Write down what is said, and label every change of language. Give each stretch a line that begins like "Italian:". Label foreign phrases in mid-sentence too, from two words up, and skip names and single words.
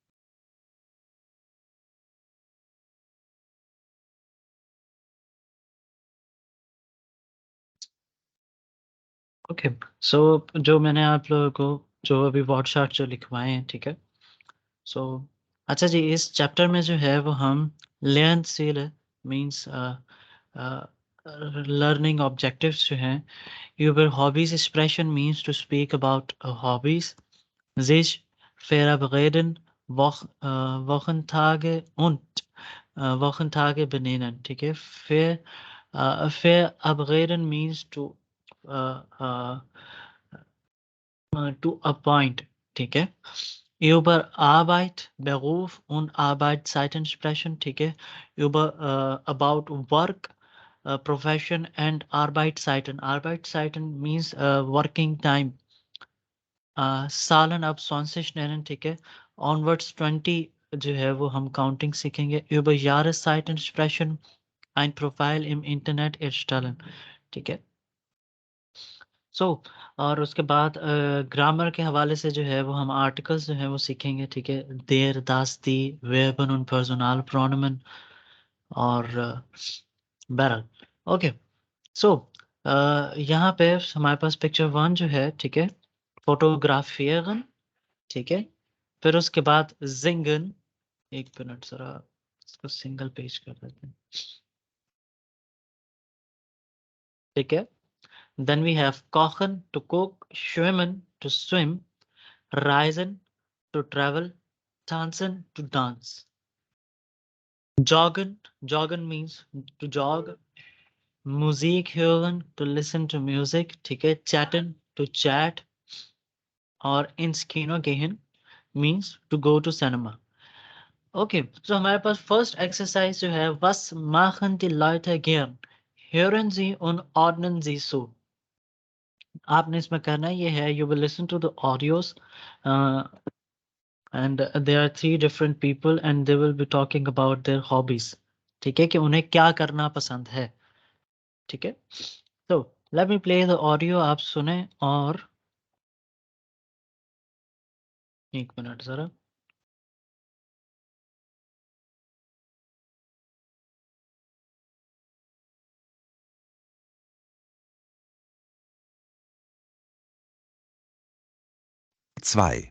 English: okay, so
Hindi: जो मैंने आप लोगों को जो अभी
English: word chart
Hindi: जो लिखवाए हैं, ठीक है? सो अच्छा जी, इस चैप्टर में जो है वो हम Lernziele मीन्स अ,
English: learning objectives
Hindi: जो हैं,
German: über Hobbys sprechen
English: means to speak about hobbies,
German: sich verabreden, Wochentage und Wochentage benennen,
Hindi: ठीक है?
English: Verabreden means uh, uh, to appoint,
Hindi: ठीक है?
German: Über Arbeit, Beruf und Arbeitszeiten sprechen,
Hindi: ठीक है?
English: About work, profession and Arbeitszeiten. Arbeitszeiten means working time.
German: Zahlen ab 20 nennen,
Hindi: ठीक है? Onwards 20 जो है वो हम काउंटिंग सीखेंगे।
German: Über Jahreszeiten sprechen, ein Profil im Internet erstellen,
Hindi: ठीक है? सो और उसके बाद ग्रामर के हवाले से जो है वो हम आर्टिकल्स जो हैं वो सीखेंगे, ठीक है?
German: देर, das, die, Verben und Personalpronomen और बहरहाल ओके।
Hindi: सो यहाँ पे हमारे पास पिक्चर 1 जो है, ठीक है? फोटोग्राफिeren, ठीक है? फिर उसके बाद singen, 1 मिनट ज़रा इसको
English: single page
Hindi: कर देते हैं, ठीक है?
English: Then we have kochen, to cook, schwimmen, to swim, reisen, to travel, tanzen, to dance. Joggen means to jog,
German: Musik hören,
English: to listen to music,
Hindi: ठीक है?
English: Chatten, to chat, और
German: ins Kino gehen
English: means to go to cinema. Okay, so
Hindi: हमारे पास फर्स्ट एक्सरसाइज जो है,
German: was machen die Leute gern? Hören sie und ordnen sie so.
Hindi: आपने इसमें करना ये है,
English: you will listen to the audios and there are 3 different people and they will be talking about their hobbies.
Hindi: ठीक है? कि उन्हें क्या करना पसंद है, ठीक है?
English: So let me play the audio,
Hindi: आप सुने और 1 मिनट ज़रा। 2.